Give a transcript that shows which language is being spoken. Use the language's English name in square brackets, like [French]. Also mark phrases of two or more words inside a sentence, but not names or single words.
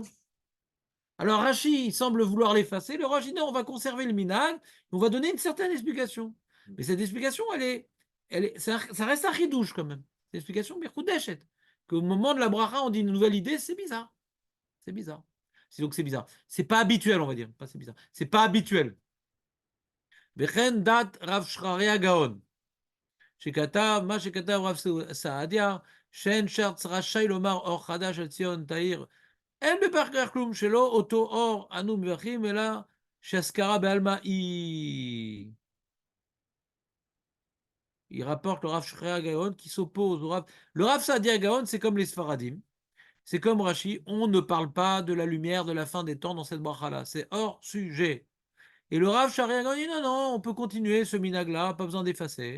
[French] Alors Rashi il semble vouloir l'effacer. Le Rashi dit on va conserver le minag, on va donner une certaine explication. Mais cette explication, ça reste un ridouche quand même. C'est une explication birkoudeshet. Qu'au moment de la bracha, on dit une nouvelle idée, c'est bizarre. C'est bizarre. Donc c'est bizarre. C'est pas habituel, on va dire. Pas c'est bizarre. C'est pas habituel. [Hebrew] וכן דעת רב שרירא גאון. שכתב, מה שכתב רב סעדיה, שאין שרץ רשאי לומר אור חדש על ציון תאיר, אין בפרק כך כלום, שלא אותו אור אנו מברכים, אלא שהשכרה בעלמא היא. [French] Il rapporte le Rav Shreya Gaon qui s'oppose au Rav. Le Rav Saadia Gaon, c'est comme les Sfaradim. C'est comme Rashi, on ne parle pas de la lumière de la fin des temps dans cette bracha-là. C'est hors sujet. Et le Rav Shreya Gaon dit non, non, on peut continuer ce minag-là, pas besoin d'effacer.